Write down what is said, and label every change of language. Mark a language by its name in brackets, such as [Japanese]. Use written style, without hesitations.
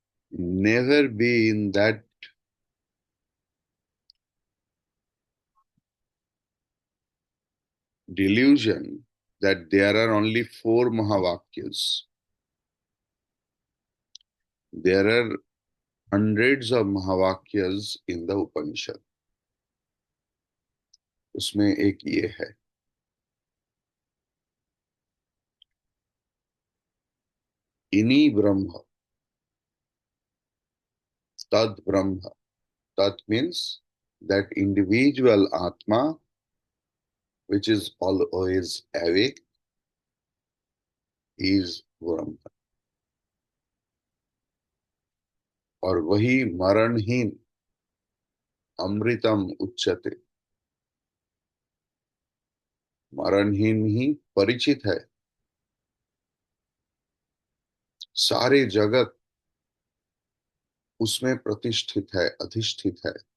[English] Never be in that delusion that there are only 4 Mahavakyas. There are hundreds of Mahavakyas in the Upanishad. [Hindi] उसमें एक ये है, इनी ब्रह्म तद ब्रह्म। [English] Tat means that individual Atma which is always awake is Brahma. [Hindi] और वही मरणहीन अमृतम उच्यते, मरणहीन ही परिचित है। सारे जगत उसमें प्रतिष्ठित है, अधिष्ठित है।